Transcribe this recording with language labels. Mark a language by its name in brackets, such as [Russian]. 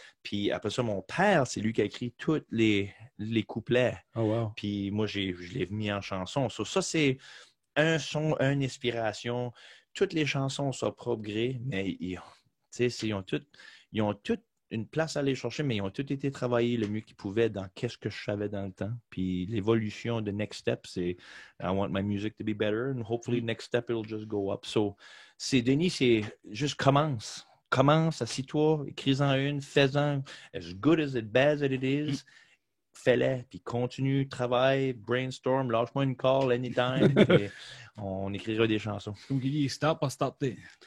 [French] Puis après ça, mon père, c'est lui qui a écrit tous les couplets. [English] Oh, wow. [French] Puis moi, je l'ai mis en chanson. Ça, c'est un son, une inspiration. Toutes les chansons sont propre gré, mais ils ont toutes une place à aller chercher, mais ils ont tous été travaillés le mieux qu'ils pouvaient dans qu'est-ce que je savais dans le temps. Puis l'évolution de Next Step, c'est [English] I want my music to be better, and hopefully next step, it'll just go up. [French] So, Denis, c'est juste commence. Commence, assis-toi, écris-en une, fais-en. [English] As good as it, bad as it is, [French] fais-le, puis continue, travaille, brainstorm, lâche-moi une call anytime, puis on écrira des chansons. Comme il dit, start par starter.